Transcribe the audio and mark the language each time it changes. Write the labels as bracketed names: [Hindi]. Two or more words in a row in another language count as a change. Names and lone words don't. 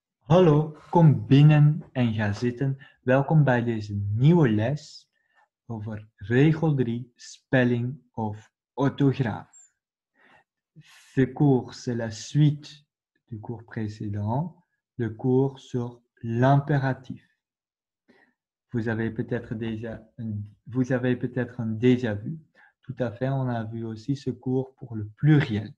[Dutch] Hallo, kom binnen en ga zitten. Welkom bij deze nieuwe les over regel 3, spelling of orthographe. [French] Ce cours, c'est la suite du cours précédent, le cours sur l'impératif. Vous avez peut-être déjà vu. Tout à fait, on a vu aussi ce cours pour le pluriel.